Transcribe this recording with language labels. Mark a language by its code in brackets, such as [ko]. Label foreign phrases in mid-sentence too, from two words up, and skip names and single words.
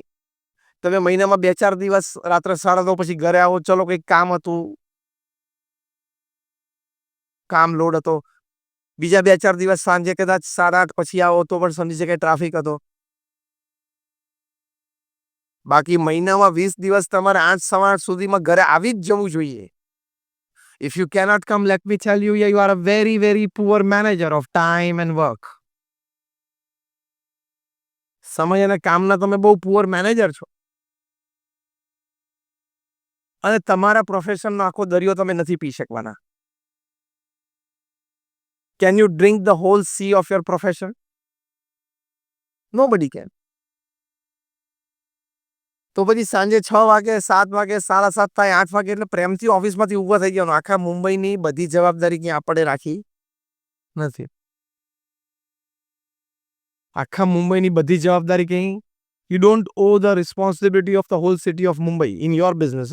[gu] તમે મહિનામાં 2-4 દિવસ રાત્રે 9:30 પછી ઘરે આવો, ચલો કંઈક કામ હતું, કામ લોડ હતો, બીજા 2-4 દિવસ સાંજે કદાચ 8:30 પછી આવો તો પણ સમજી શકાય ટ્રાફિક હતો. બાકી મહિનામાં 20 દિવસ તમારે 8-8 સુધીમાં ઘરે આવી જ જવું જોઈએ. [en] If you cannot come, let me tell you, you are a very, very poor manager of time and work. [gu] સમય અને કામના તમે બહુ [en] poor manager [gu] છો. અને તમારા પ્રોફેશનનો આખો દરિયો તમે નથી પી શકવાના. [en] Can you drink the whole sea of your profession? Nobody can. [gu] તો પછી સાંજે 6 વાગે, 7 વાગે, 7:30 થાય, 8 વાગે એટલે પ્રેમથી ઓફિસમાંથી ઊભા થઈ જવાનું. આખા મુંબઈની બધી જવાબદારી ક્યાં આપણે રાખી નથી. આખા મુંબઈની બધી જવાબદારી કઈ, [en] you don't owe the responsibility of the whole city of Mumbai in your business.